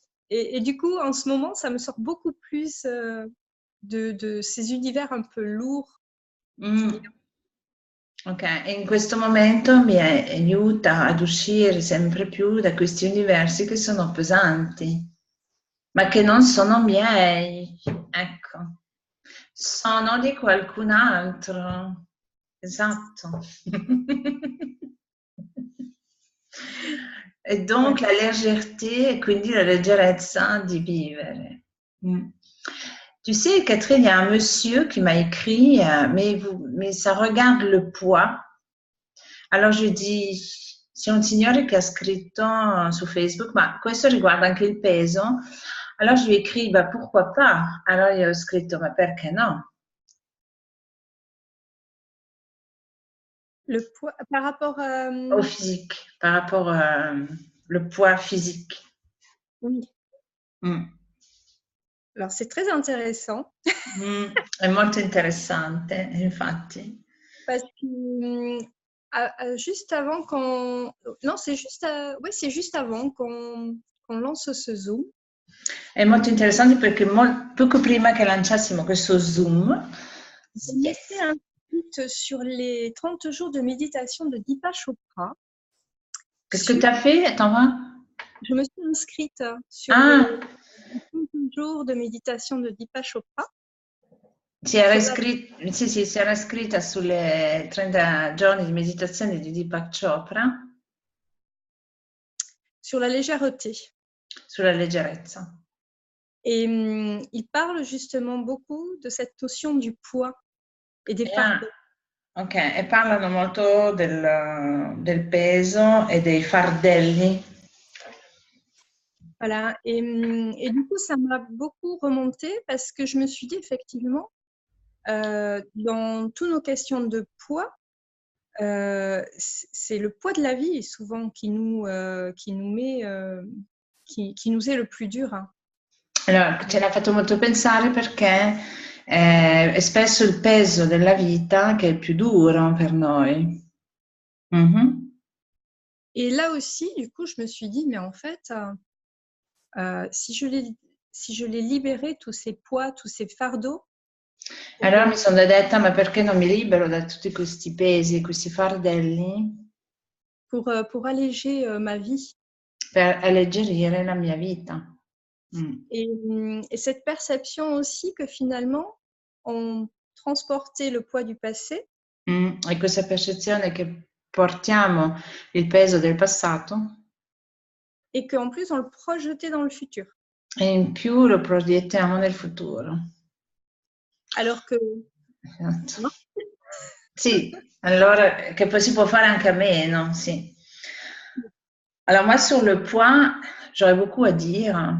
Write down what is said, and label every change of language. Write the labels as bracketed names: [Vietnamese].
[French] Et du coup, en ce moment, ça me sort beaucoup plus de ces univers un peu lourds qui viennent. [Italian] Ok, e in questo momento mi aiuta ad uscire sempre più da questi universi che sono pesanti, ma che non sono miei. Ecco, sono di qualcun altro. Esatto. E [French] Ouais. donc la légèreté, [Italian] e quindi la leggerezza di vivere. [French] Tu sais, Catherine, il y a un monsieur qui m'a écrit, mais ça regarde le poids. Alors je dis, [Italian] c'è un signore che ha scritto su Facebook, ma questo riguarda anche il peso. [French] Alors je lui ai écrit, bah, pourquoi pas? [Italian] Alors gli ho scritto, ma perché no? [French] Le poids par rapport Au physique, par rapport le poids physique. oui. Mm. Alors, c'est très intéressant [Italian] È molto interessante, infatti. [French] parce que juste avant qu'on... Non, c'est juste, ouais, c'est juste avant qu'on lance ce Zoom. [Italian] È molto interessante perché poco prima che lanciassimo questo Zoom, [French] Je m'étais inscrite sur les 30 jours de méditation de Deepak Chopra. qu'est-ce que tu as fait? Attends, voir. Je me suis inscrite sur Ah, les 30 jours de méditation de Deepak Chopra. [Italian] si era iscritta sulle 30 giorni di meditazione di Deepak Chopra [French] Sur la légèreté. [Italian] sulla leggerezza. [French] Et il parle justement beaucoup de cette notion du poids et des fardeaux. [Italian] Ok, e parlano molto del peso e dei fardelli. [French] Voilà. Et du coup, ça m'a beaucoup remonté parce que je me suis dit effectivement, dans toutes nos questions de poids, c'est le poids de la vie souvent qui nous met, qui nous est le plus dur. Hein. [Italian] Allora, ce l'ha fatto molto pensare perché è spesso il peso della vita che è il più duro per noi. [French] Et là aussi, du coup, je me suis dit, mais en fait, si je l'ai libéré, tous ces poids, tous ces fardeaux. [Italian] Allora mi sono detta, ma perché non mi libero da tutti questi pesi, questi fardelli? [French] Pour alléger ma vie. [Italian] Per alleggerire la mia vita. [French] Et cette perception aussi que finalement, on transportait le poids du passé. [Italian] E questa percezione che portiamo il peso del passato. [French] Et qu'en plus, on le projetait dans le futur. [Italian] E in più lo proiettiamo nel futuro. [French] Alors que... [Italian] Esatto. No? Sì, allora che poi si può fare anche a meno, sì. [French] Alors moi sur le point, j'aurais beaucoup à dire.